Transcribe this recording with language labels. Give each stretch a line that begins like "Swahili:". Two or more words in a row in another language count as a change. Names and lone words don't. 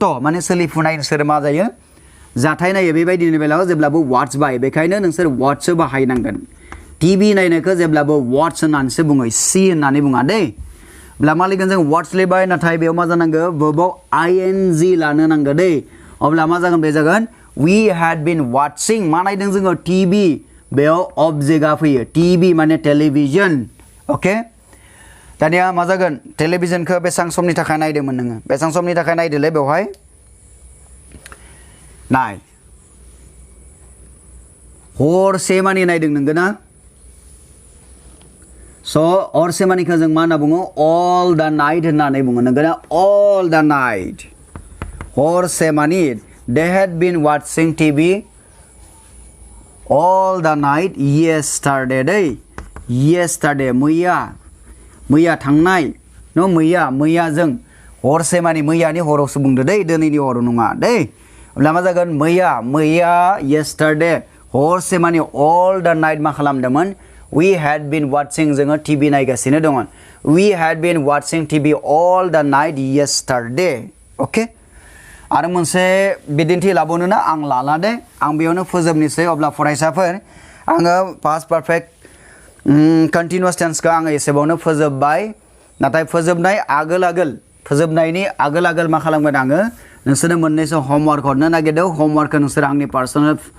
Bodo: माने सोलिफुनाय नोंसोर मा जायो जाथाय नायो बेबायदिनि बेलायाव जेब्लाबो वाट्स बाहायो बेखायनो नोंसोर वाट्ससो बाहायनांगोन टिभि नायनायखौ जेब्लाबो वाट्स होननानैसो बुङो सी होननानै बुङा दै अब्ला मा लिरगोन जों वाट्स लिरबाय नाथाय बेयाव मा जानांगौ verbaव ing लानो नांगौ दै अब्ला मा जागोन बे जागोन
English: we had been watching
Bodo: मा नायदों जोङो टिभि बेयाव अबजेक्टआ फैयो टिभि माने टेलिभिजन ओके दानिया मा जागोन टेलिभिजनखौ बेसेबां समनि थाखाय नायदोंमोन नोङो बेसेबां समनि थाखाय नायदोलै बेवहाय नाय हरसे मानि नायदों नोंगौ ना स' हरसे मानिखौ जों मा होनना बुङो
English: all the night
Bodo: होननानै बुङो नोंगौ ना
English: all the night
Bodo: हरसे मानि
English: they had been watching TV all the night yesterday
Bodo: दै yesterday मैया थांनाय न मैया जों हरसे मानि मैयानि हरावसो बुंदो दै दिनैनि हराव नङा दै अब्ला मा जागोन मैया yesterday हरसे मानि all the night मा खालामदोंमोन we
English: had been watching
Bodo: जोङो टिभि नायगासिनो दंमोन
English: we had been watching TV all the night yesterday
Bodo: ओके आरो मोनसे बिदिन्थि लाबावनो ना आं लाला दे आं बेयावनो फोजोबनोसै अब्ला फरायसाफोर आङो
English: past perfect continuous
Bodo: टेन्सखौ आङो एसेबावनो फोजोबबाय नाथाय फोजोबनायनि आगोल मा खालामगोन आङो नोंसोरनो मोननैसो हमवर्क हरनो नागिरदों हमवर्कखौ नोंसोर आंनि पार्सनेल